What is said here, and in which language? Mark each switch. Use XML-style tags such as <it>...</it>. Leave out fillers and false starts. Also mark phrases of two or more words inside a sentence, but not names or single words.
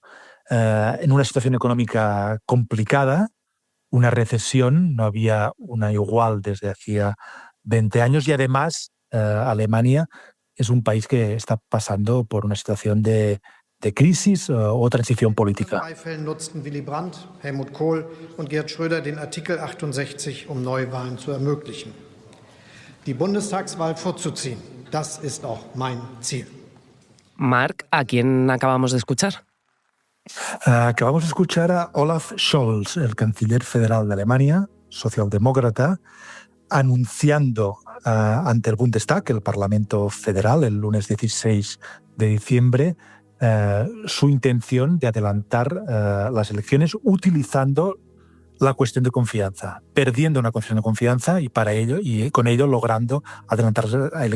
<es>En una situación económica complicada, una recesión, no había una igual desde hacía 20 años y además Alemania es un país que está pasando por una situación de crisis o transición política.</es> <de>Beifällen nutzten Willy Brandt, Helmut Kohl und Gerhard Schröder den Artikel 68, Neuwahlen zu ermöglichen. Die Bundestagswahl vorzuziehen, das ist auch mein Ziel.</de> <es>Marc, ¿a quién acabamos de escuchar? Acabamos de escuchar a Olaf Scholz, el canciller federal de Alemania, socialdemócrata, anunciando ante el Bundestag, el Parlamento Federal, el lunes 16 de diciembre, su intención de adelantar las elecciones utilizando la cuestión de confianza, perdiendo una cuestión de confianza y con ello logrando adelantar las elecciones.</es>